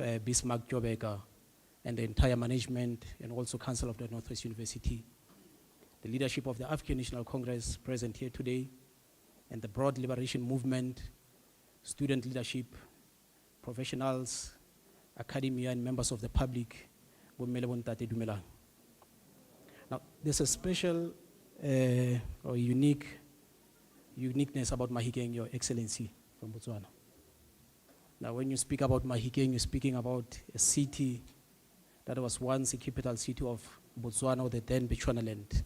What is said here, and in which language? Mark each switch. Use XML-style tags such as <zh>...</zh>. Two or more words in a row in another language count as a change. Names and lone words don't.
<en>Bismarck Jobeka, and the entire management and also Council of the Northwest University, the leadership of the African National Congress present here today, and the broad liberation movement, student leadership, professionals, academia, and members of the public.</en> <tn>Bommele bo ntate, dumelang.</tn> <en>Now, there's a special or uniqueness about Mahikeng, Your Excellency, from Botswana. Now, when you speak about Mahikeng, you're speaking about a city that was once a capital city of Botswana, or the then Bechuanaland.</en>